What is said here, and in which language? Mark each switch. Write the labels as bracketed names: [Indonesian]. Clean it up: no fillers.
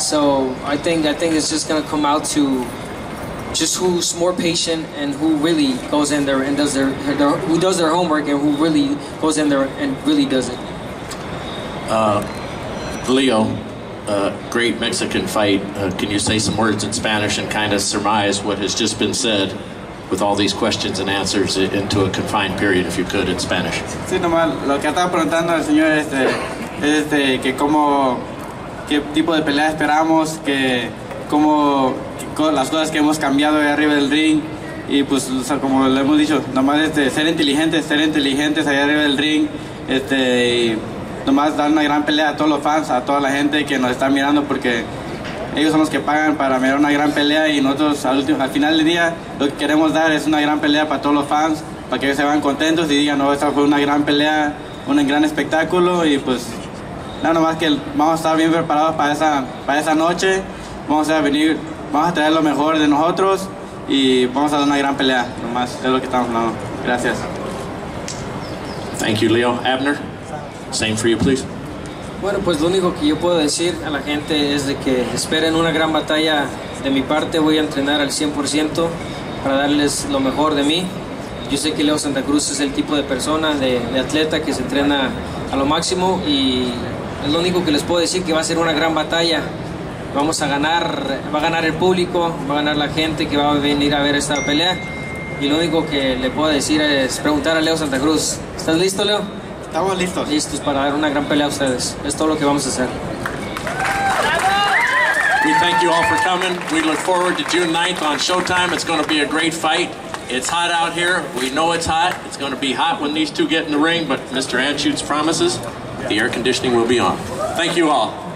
[English] So I think it's just gonna come out to just who's more patient and who really goes in there and does who does their homework and who really goes in there and really does it. Leo, great Mexican fight. Can you say some words in Spanish and kind of surmise what has just been said with all these questions and answers into a confined period, if you could, in Spanish? [Spanish] Sí, nomás lo que estaba preguntando al señor es que qué tipo de pelea esperamos, las cosas que hemos cambiado de arriba del ring, y pues, o sea, como le hemos dicho, nomás ser inteligentes allá arriba del ring, y nomás dar una gran pelea a todos los fans, a toda la gente que nos está mirando, porque ellos son los que pagan para mirar una gran pelea, y nosotros al final del día lo que queremos dar es una gran pelea para todos los fans, para que ellos se vayan contentos y digan, no, esta fue una gran pelea, un gran espectáculo, y pues nada más que vamos a estar bien preparados para esa noche. Vamos a traer lo mejor de nosotros y vamos a dar una gran pelea. Nomás es lo que estamos hablando. Gracias. [English] Thank you, Leo. Abner, same for you, please. [Spanish] Bueno, pues lo único que yo puedo decir a la gente es de que esperen una gran batalla de mi parte. Voy a entrenar al 100% para darles lo mejor de mí. Yo sé que Leo Santa Cruz es el tipo de persona, de atleta que se entrena a lo máximo, y es lo único que les puedo decir, que va a ser una gran batalla. Vamos a ganar, va a ganar el público, va a ganar la gente que va a venir a ver esta pelea, y lo único que le puedo decir es preguntar a Leo Santa Cruz. ¿Estás listo, Leo? Estamos listos. Listos para dar una gran pelea a ustedes. Es todo lo que vamos a hacer. [English] We thank you all for coming. We look forward to June 9th on Showtime. It's going to be a great fight. It's hot out here. We know it's hot. It's going to be hot when these two get in the ring, but Mr. Anschutz promises the air conditioning will be on. Thank you all.